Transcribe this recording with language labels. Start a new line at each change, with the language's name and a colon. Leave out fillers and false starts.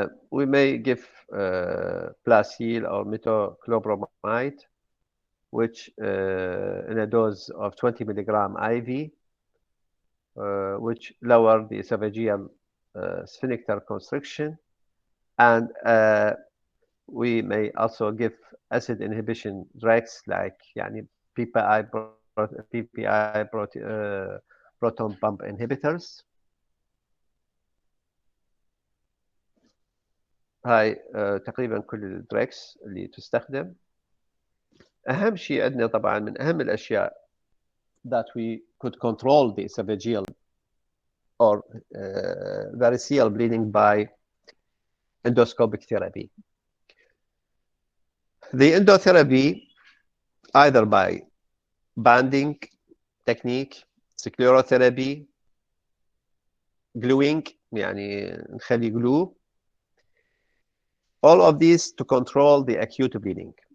English: We may give Placil or metoclopramide, which in a dose of 20 milligram IV, which lower the esophageal sphincter constriction, and we may also give acid inhibition drugs like
Arabic: يعني
English: PPI proton pump inhibitors.
Arabic: هاي تقريبا كل الدراكس اللي تستخدم. أهم شيء عندنا طبعا من أهم الأشياء
English: that we could control the esophageal or variceal bleeding by endoscopic therapy. The endotherapy either by banding technique, sclerotherapy, gluing
Arabic: يعني نخلي
English: glue, all of these to control the acute bleeding.